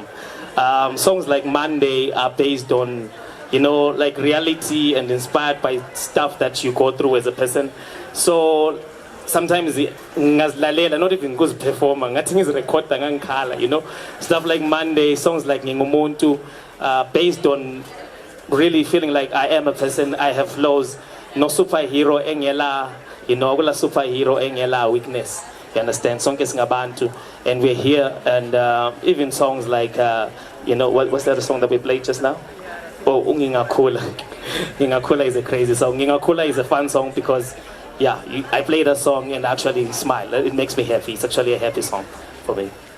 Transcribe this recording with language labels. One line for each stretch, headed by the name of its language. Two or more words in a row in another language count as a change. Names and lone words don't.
English: Songs like Monday are based on, like reality and inspired by stuff that you go through as a person. So sometimes not even goes performer, nothing is recorded, stuff like Monday, songs like Ngingumuntu, based on really feeling like I am a person, I have flaws, no superhero
Zulu: engela, akula superhero engela
English: weakness. You understand?
Zulu: Sonke singabantu,
English: and we're here, and even songs like what's that song that we played just now? Oh, Ngingakula. Ngingakula is a crazy song. Ngingakula is a fun song because I play that song and actually smile. It makes me happy. It's actually a happy song for me.